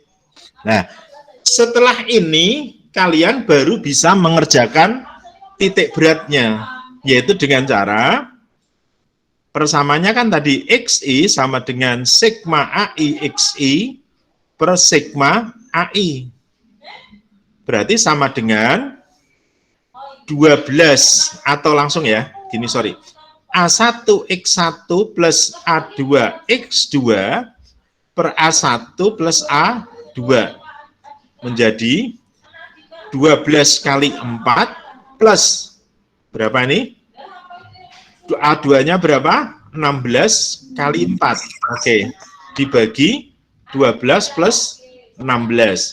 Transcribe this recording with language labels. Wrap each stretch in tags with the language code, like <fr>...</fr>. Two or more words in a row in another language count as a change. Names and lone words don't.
<id>Nah, setelah ini kalian baru bisa mengerjakan titik beratnya, yaitu dengan cara persamanya kan tadi XI sama dengan sigma AI XI per sigma AI. Berarti sama dengan 12 atau langsung ya, gini sorry. A1 X1 plus A2 X2 per A1 plus A2 menjadi 12 kali 4 plus berapa ini? A2-nya berapa? 16 kali 4. Oke, dibagi 12 plus 16.</id>